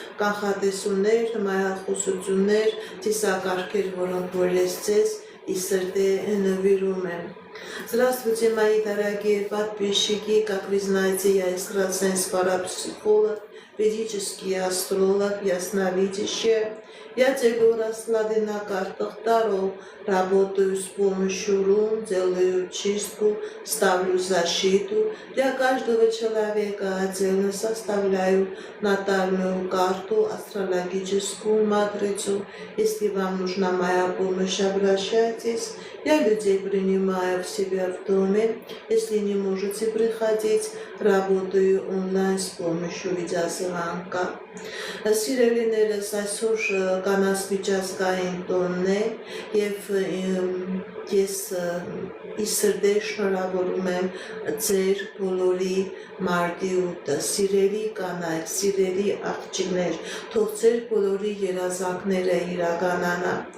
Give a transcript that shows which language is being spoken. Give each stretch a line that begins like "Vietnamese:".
Armenian: կանխատեսումներ, հմայախոսություններ, ծիսակարգեր, որոնք որ ես ձեզ ի սրտե նվիրում եմ։
Russian: Здравствуйте, мои дорогие подписчики, как вы знаете, я экстрасенс, парапсихолог, ведический астролог, ясновидящая. Я делаю расклады на картах Таро, работаю с помощью рун, делаю чистку, ставлю защиту. Для каждого человека отдельно составляю натальную карту, астрологическую матрицу. Если вам нужна моя помощь, обращайтесь. Я людей принимаю в себя в доме. Если не можете приходить, работаю онлайн с помощью видеозвонка.
Armenian: Սիրելիներս այսօր կանանց միջազգային տոնն է և ես ի սրտե շնորհավորում եմ ձեր բոլորի մարտի 8-ը, սիրելի կանայք, սիրելի աղջիկներ, թող ձեր բոլորի երազանքները իրականանա,